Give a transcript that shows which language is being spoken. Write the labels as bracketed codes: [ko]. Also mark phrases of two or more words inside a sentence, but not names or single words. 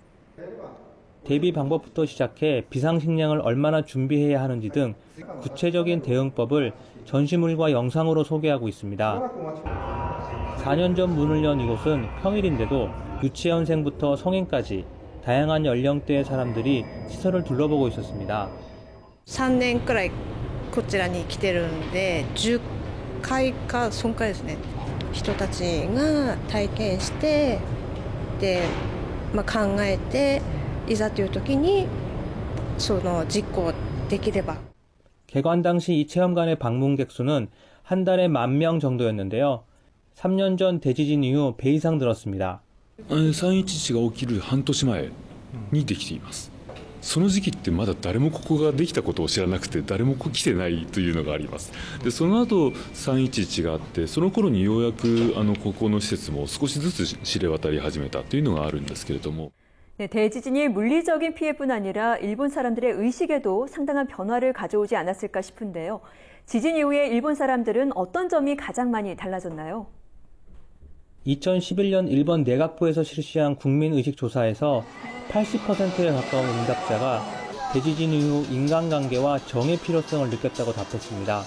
[ko] 대비 방법부터 시작해 비상식량을 얼마나 준비해야 하는지 등 구체적인 대응법을 전시물과 영상으로 소개하고 있습니다. 4년 전 문을 연 이곳은 평일인데도 유치원생부터 성인까지 다양한 연령대의 사람들이 시설을 둘러보고 있었습니다. [ja] 3 年くらいこちらに来てるんで10回かそんくらいですね。人たちが体験してで、考えていざという時にその実行できれば. [ko] 개관 당시 이 체험관의 방문객 수는 한 달에 10,000명 정도였는데요. 3년 전 대지진 이후 배 이상 늘었습니다. [ja] 3.11 が起きる半年前にできています。その時期ってまだ誰もここができたことを知らなくて誰も来てないというのがあります。でその後3.11があってその頃にようやくここの施設も少しずつ知れ渡り始めたというのがあるんですけれども. [ko] 네, 대지진이 물리적인 피해뿐 아니라 일본 사람들의 의식에도 상당한 변화를 가져오지 않았을까 싶은데요. 지진 이후에 일본 사람들은 어떤 점이 가장 많이 달라졌나요? 2011년 일본 내각부에서 실시한 국민의식조사에서 80%에 가까운 응답자가 대지진 이후 인간관계와 정의 필요성을 느꼈다고 답했습니다.